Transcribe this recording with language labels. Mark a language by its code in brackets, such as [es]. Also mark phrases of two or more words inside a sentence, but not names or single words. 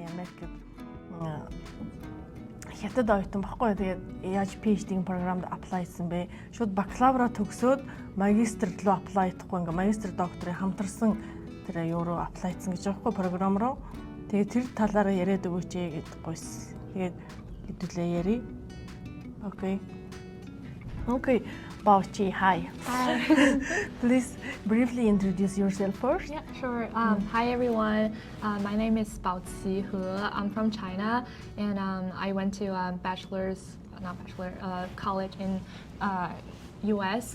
[mn] Америкт хятад оюутан баггүй. Тэгээд яаж PhD-гийн програмд apply хийсэн бэ? Шууд бакалавра төгсөөд магистр руу apply хийхгүй ингээ магистр докторын хамтарсан тэр юу руу apply хийсэн гэж байгаа байхгүй програм руу. Тэгээд тэр талаараа яриад өгөөч гэдэг гойс. Тэгээд хэдүүлээ ярий. [en] Okay, Baoci, hi. Hi. Please briefly introduce yourself first. Yeah, sure. Hi everyone. My name is Baoci-s. I'm from China, and I went to college in U.S.